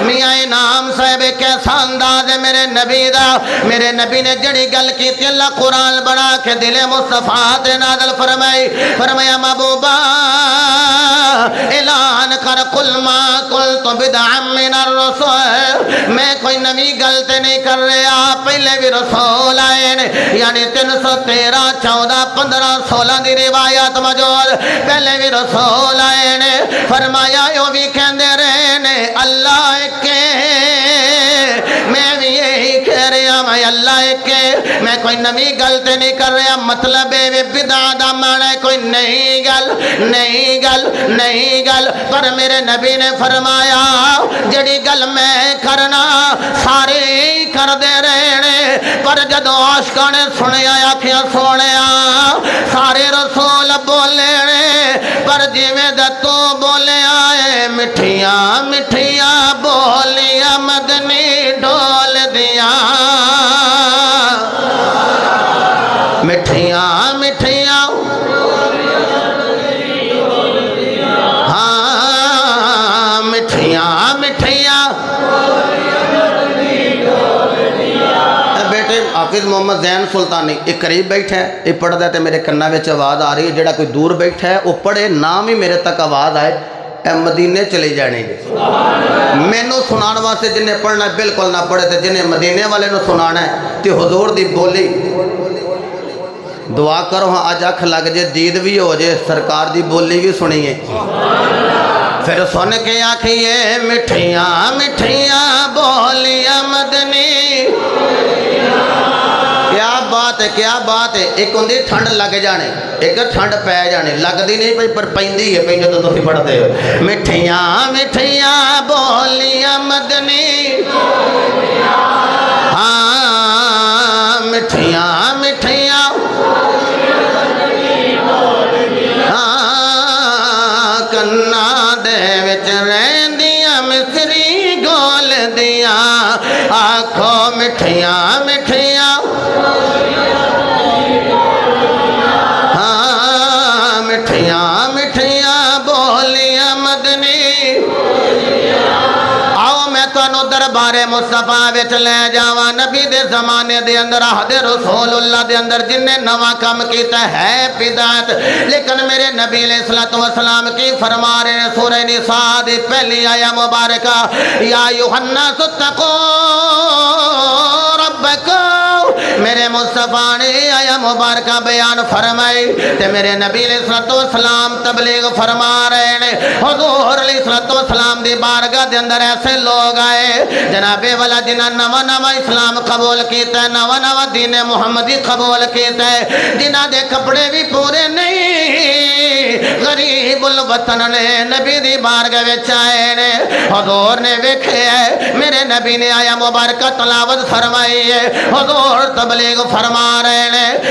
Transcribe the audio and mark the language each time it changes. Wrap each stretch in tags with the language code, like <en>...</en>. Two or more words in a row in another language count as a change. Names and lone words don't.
<pa>میاں انعام صاحب کیسا انداز ہے میرے نبی دا، میرے نبی نے جڑی گل کی تھی اللہ قرآن بنا کے دل مصطفیٰ تے نازل فرمائی، فرمایا محبوبہ اعلان کر</pa> <ar>قل ما قلت بدعا من الرسل،</ar> <pa>میں کوئی نویں گل تے نہیں کر رہا، پہلے بھی رسول آئے نے، یعنی 313 14 15 16 دی روایات موجود، پہلے بھی رسول آئے نے، فرمایا یوں بھی کہندے رہے نے اللہ ایک ہے، میں بھی یہی کہہ رہا میں اللہ ایک ہے، میں کوئی نویں گل تے نہیں کر رہا، مطلب ہے بدعت دا معنی کوئی نئی گل نئی گل نئی گل، پر میرے نبی نے فرمایا جڑی گل میں کرنا سارے ہی کر دے رہے، پر جدو عاشقاں نے سنیا آکھیا سونیا سارے رسول بولے پر جویں دا تو بولے آئے مٹھیاں مٹھیاں بولیاں مدنی ڈول دیاں، مٹھیاں مٹھیاں ہاں مٹھیاں مٹھیاں۔ بیٹے حافظ محمد زین سلطانی ایک قریب بیٹھا ہے، یہ پڑھ دے تے میرے کنہ وچ آواز آ رہی ہے، جڑا کوئی دور بیٹھا ہے وہ پڑھے نام ہی میرے تک آواز آئے، اے مدینے چلے جانے گے، مینوں سنان واسطے جنہیں پڑھنا ہے بالکل نہ پڑھے، تے جنہیں مدینے والے نو سنانا ہے تے حضور دی بولی دعا کرو ہاں اج اکھ لگ جے دید بھی ہو جے سرکار دی بولی بھی سنیے، پھر سن کے آکھیے مٹھیاں مٹھیاں بولیاں مدنی، کیا بات ہے کیا بات ہے۔ ایک ہوندی ٹھنڈ لگ جانے، ایک ٹھنڈ پے جانے، لگدی نہیں پئی پر پیندی ہے پئی جدوں تسی پڑھدے ہو، مٹھیاں مٹھیاں بولیاں مدنی، ہاں مٹھیاں مٹھیاں ہاں کنا دے وچ رہندیاں مصری گول دیاں، آکھو مٹھیاں مٹھیاں ہاں مٹھیاں مٹھیاں بولیاں مدنی۔ آؤ میں تانوں دربار مصطفیٰ وچ لے جاواں، نبی دے زمانے دے اندر عہد رسول اللہ دے اندر جن نے نواں کام کیتا ہے بدعت، لیکن میرے نبی علیہ السلام کی فرما رہے ہیں سورہ نساء دی پہلی آیہ مبارکہ،</pa> <ar>یا ایھا الناس اتقوا ربکم،</ar> <pa>میرے مصطفیٰ نے آیہ مبارکہ بیان فرمائی تے میرے نبی علیہ السلام تبلیغ فرما رہے ہیں، حضور علیہ السلام دی بارگاہ دے اندر ایسے لوگ آئے جناب والا جنہاں نواں نواں اسلام قبول کیتا ہے، نواں نواں دین محمدی قبول کیتا ہے، جنہاں دے کپڑے بھی پورے نہیں، غریب الوطن نے نبی دی بارگاہ وچ آئے نے، حضور نے ویکھیا ہے میرے نبی نے آیا مبارکہ تلاوت فرمائی ہے، حضور تبلیغ فرما رہے ہیں</pa>